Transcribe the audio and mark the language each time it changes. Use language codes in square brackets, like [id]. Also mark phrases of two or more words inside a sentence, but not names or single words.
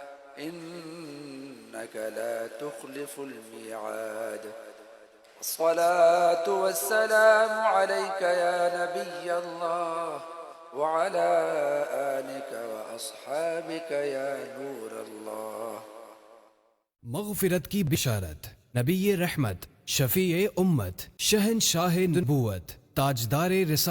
[ar] إنك لا تخلف الميعاد الصلاة والسلام عليك يا نبي الله وعلى آلك وأصحابك يا نور الله [ur] مغفرت کی بشارت نبی رحمت شفیع امت شہنشاہ نبوت تاجدار رسا